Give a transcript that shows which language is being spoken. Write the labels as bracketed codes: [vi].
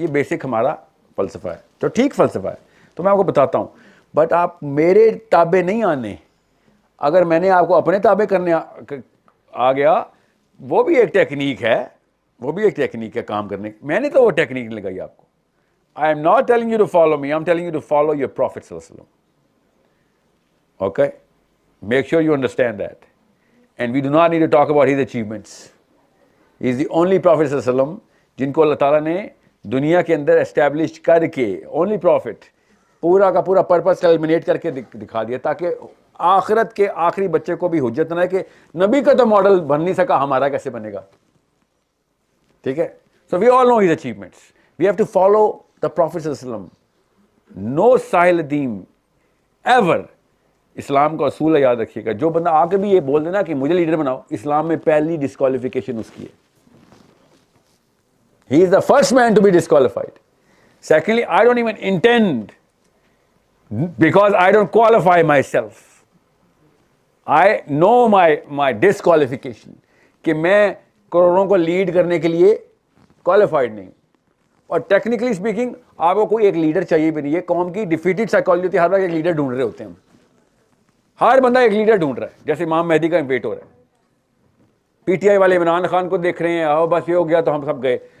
[ur] یہ بیسک ہمارا فلسفہ ہے, تو ٹھیک فلسفہ ہے, تو میں آپ کو بتاتا ہوں. بٹ آپ میرے تابع نہیں آنے. اگر میں نے آپ کو اپنے تابع کرنے آ گیا, وہ بھی ایک ٹیکنیک ہے, وہ بھی ایک ٹیکنیک ہے کام کرنے کی. میں نے تو وہ ٹیکنیک نہیں لگائی آپ کو. [en] I am not telling you to follow me, I'm telling you to follow your Prophet sallallahu alaihi wasallam. Okay? Make sure you understand that. And we do not need to talk about his achievements. He is the only Prophet [ur] sallallahu alaihi wasallam جن کو اللہ تعالیٰ نے دنیا کے اندر establish کر کے, [en] only Prophet, [ur] پورا کا پورا پرپس کلمنیٹ کر کے دکھا دیا تاکہ آخرت کے آخری بچے کو بھی حجت نہ ہے کہ نبی کا تو ماڈل بن نہیں سکا, ہمارا کیسے بنے گا. ٹھیک ہے. [en] So we all know his achievements. We have to follow the Prophet sallallahu alaihi wasallam. No sahil deem ever. [ur] اسلام کا اصول ہے, یاد رکھیے گا. جو بندہ آ کے بھی یہ بول دینا کہ مجھے لیڈر بناؤ, اسلام میں پہلی ڈسکوالیفیکیشن اس کی ہے. [en] He is the first man to be disqualified. Secondly, I don't even intend, because I don't qualify myself. I know my disqualification, [ur] کہ میں کروڑوں کو لیڈ کرنے کے لیے qualified نہیں. اور ٹیکنیکلی اسپیکنگ آپ کو کوئی ایک لیڈر چاہیے بھی نہیں. یہ قوم کی ڈیفیٹڈ سائیکالوجی ہوتی ہے, ہر وقت ایک لیڈر ڈھونڈ رہے ہوتے ہیں ہم. ہر بندہ ایک لیڈر ڈھونڈ رہا ہے, جیسے امام مہدی کا ویٹ ہو رہا ہے. پی ٹی آئی والے عمران خان کو دیکھ رہے ہیں, آؤ بس یہ ہو گیا تو ہم سب گئے.